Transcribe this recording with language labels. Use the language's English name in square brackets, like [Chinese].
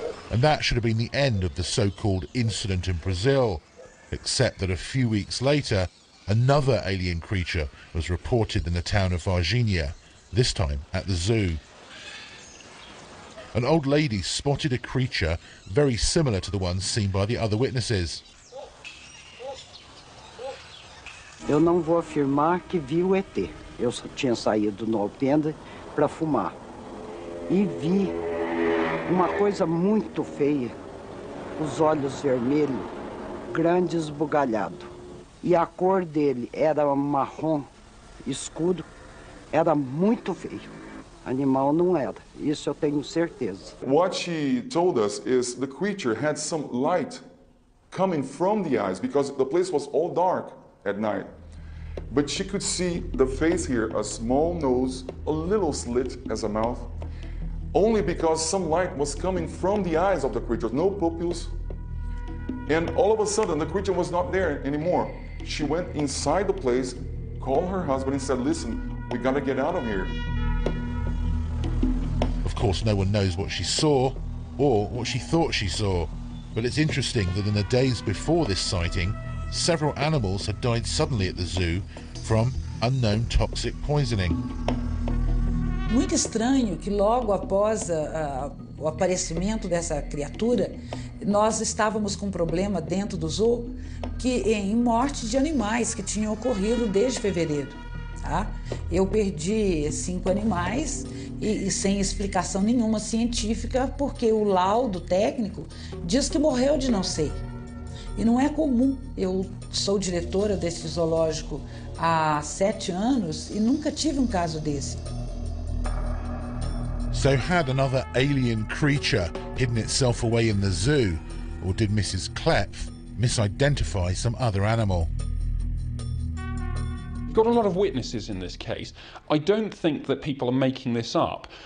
[English] And that should have been the end of the so-called incident in Brazil, except that a few weeks later, another alien creature was reported in the town of Varginha, this time at the zoo. An old lady spotted a creature very similar to the one seen by the other witnesses. [Portuguese] Eu não vou afirmar que vi o ET. Eu só tinha saído no alpendre para fumar. E vi uma coisa muito feia. Os olhos vermelhos, grande esbugalhado. E a cor dele era marrom escuro. Era muito feio. Animal não era. Isso eu tenho certeza. [English] What she told us is the creature had some light coming from the eyes because the place was all dark at night. But she could see the face here, a small nose, a little slit as a mouth, only because some light was coming from the eyes of the creature, no pupils. And all of a sudden, the creature was not there anymore. She went inside the place, called her husband and said, listen, we gotta get out of here. Of course, no one knows what she saw or what she thought she saw, but it's interesting that in the days before this sighting, several animals had died suddenly at the zoo from unknown toxic poisoning. [Portuguese] Muito estranho que logo após o aparecimento dessa criatura, nós estávamos com um problema dentro do zoo em morte de animais que tinham ocorrido desde fevereiro. Tá? Eu perdi 5 animais e sem explicação nenhuma científica, porque o laudo técnico diz que morreu de não sei. E não é comum. Eu sou diretora desse zoológico há 7 anos e nunca tive um caso desse. [English] So had another alien creature hidden itself away in the zoo, or did Mrs. Klepf misidentify some other animal? Got a lot of witnesses in this case. I don't think that people are making this up.